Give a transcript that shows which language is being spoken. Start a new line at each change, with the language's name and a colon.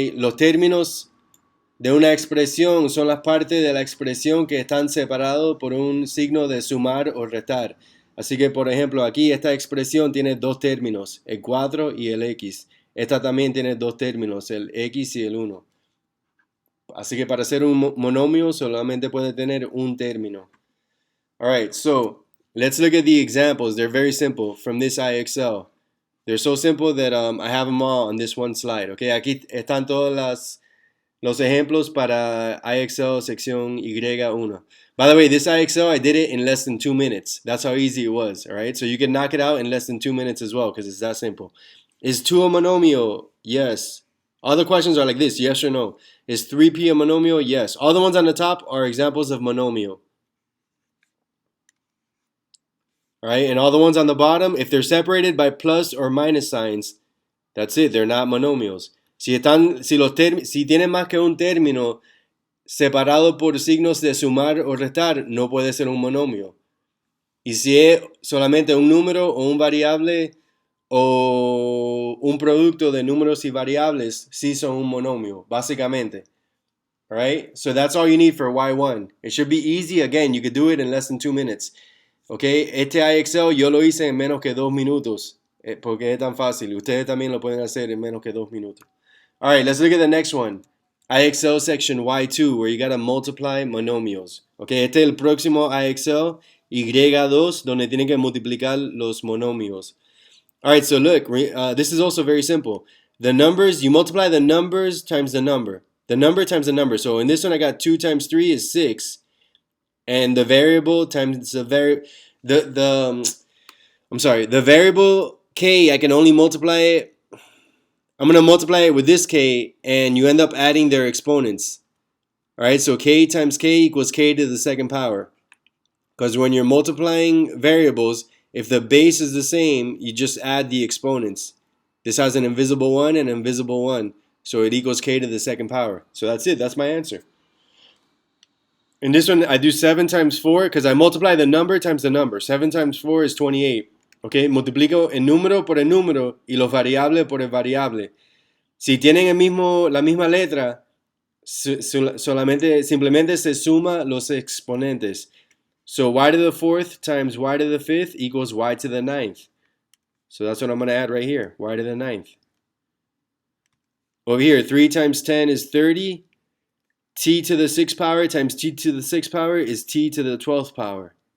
Spanish: Los términos de una expresión son las partes de la expresión que están separados por un signo de sumar o restar. Así que, por ejemplo, aquí esta expresión tiene dos términos, el 4 y el x. Esta también tiene dos términos, el x y el 1. Así que para ser un monomio solamente puede tener un término.
English: Alright, so let's look at the examples. They're very simple from this IXL. They're so simple that I have them all on this one slide.
Spanish: Okay, aquí están todos los ejemplos para IXL Section Y1.
English: By the way, this IXL, I did it in less than 2 minutes. That's how easy it was, all right? So you can knock it out in less than 2 minutes as well because it's that simple. Is 2 a monomial? Yes. All the questions are like this, yes or no. Is 3p a monomial? Yes. All the ones on the top are examples of monomial. All right, and all the ones on the bottom, if they're separated by plus or minus signs, that's it, they're not monomials.
Spanish: Si tienen más que un término separado por signos de sumar o restar, no puede ser un monomio. Y si es solamente un número o un variable o un producto de números y variables, sí son un monomio, básicamente.
English: All right, so that's all you need for Y1. It should be easy. Again, you could do it in less than 2 minutes.
Spanish: Okay, este IXL yo lo hice en menos que 2 minutos porque es tan fácil. Ustedes también lo pueden hacer en menos que 2 minutos.
English: All right, let's look at the next one. IXL Section Y2, where you gotta multiply monomials. Okay,
Spanish: este es el próximo IXL Y2, donde tienen que multiplicar los monomios.
English: Alright, so look, this is also very simple. The numbers, you multiply the numbers times the number. The number times the number. So in this one I got 2 times 3 is 6. And the variable times the the variable k, I can only multiply it. I'm going to multiply it with this k, and you end up adding their exponents. Alright, so k times k equals k to the second power. Because when you're multiplying variables, if the base is the same, you just add the exponents. This has an invisible 1 and an invisible 1. So it equals k to the second power. So that's it. That's my answer. In this one, I do 7 times 4 because I multiply the number times the number. 7 times 4 is 28.
Spanish: Okay, multiplico el número por el número y los variables por el variable. Si tienen la misma letra, simplemente se suma los exponentes.
English: So y to the fourth times y to the fifth equals y to the ninth. So that's what I'm going to add right here, y to the ninth. Over here, 3 times 10 is 30. T to the 6th power times t to the 6th power is t to the 12th power.